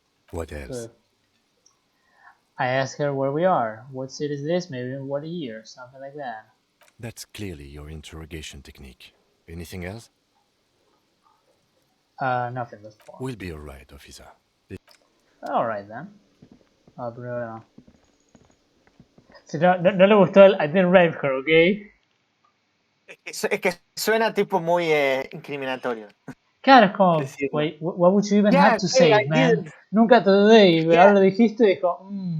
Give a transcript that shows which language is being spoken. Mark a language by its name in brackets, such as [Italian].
[English] What else? Good. I asked her where we are. What city is this? Maybe in what year? Something like that. That's clearly your interrogation technique. Anything else? Nothing this far. We'll be alright, officer. Alright then. [Spanish] Pero si no le gustó el [English] I didn't rape her, [Spanish] ¿ok? Es que suena tipo muy incriminatorio. Claro, es como, [English] wait, what would you even have to say, I man? didn't. [Spanish] Nunca te dudé, pero ahora lo dijiste y dijo,